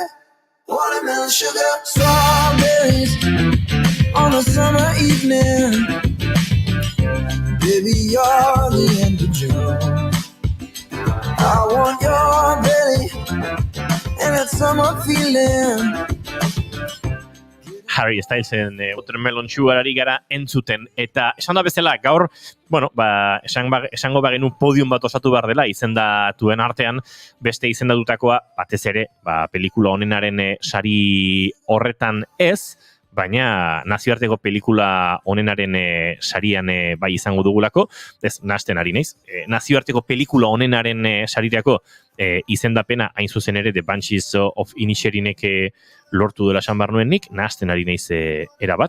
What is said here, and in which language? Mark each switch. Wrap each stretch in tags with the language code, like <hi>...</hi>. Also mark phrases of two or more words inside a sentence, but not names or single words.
<en>Watermelon sugar, strawberries on a summer evening. Baby, you're the end of June. I want your belly and that summer feeling.</en> <eu>Harry Stylesen Watermelon Sugarari gara entzuten, eta esan da bezala gaur, bueno, esango bagenu podium bat osatu behar dela, izendatuen artean, beste izendatutakoa, batez ere, pelikula honenaren sari horretan ez, baina nazioarteko pelikula honenaren sarian bai izango dugulako, ez nahasten ari naiz, nazioarteko pelikula honenaren sarirako izendapena hain zuzen ere The Banshees of Inisherinek lortu dela esan behar nuen nik, nahasten ari naiz erabat.</eu>